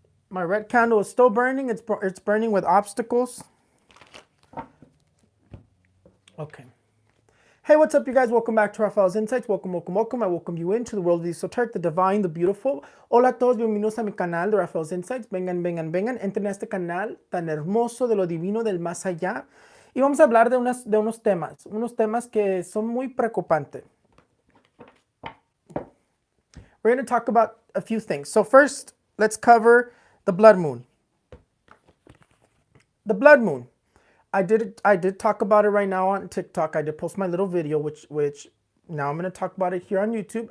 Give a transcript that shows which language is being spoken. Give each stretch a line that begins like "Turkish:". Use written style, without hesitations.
English: My red candle is still burning. It's burning with obstacles. Okay. Hey, what's up, you guys? Welcome back to Raphael's Insights. Welcome, welcome, welcome. I welcome you into the world of the esoteric, the divine, the beautiful.
Spanish: Hola a todos, bienvenidos a mi canal de Raphael's Insights. Vengan, vengan, vengan. Entren a este canal tan hermoso de lo divino del más allá. Y vamos a hablar de unos temas que son muy preocupantes.
English: We're going to talk about a few things. So first, let's cover the blood moon. The blood moon. I did talk about it right now on TikTok. I did post my little video, which now I'm going to talk about it here on YouTube.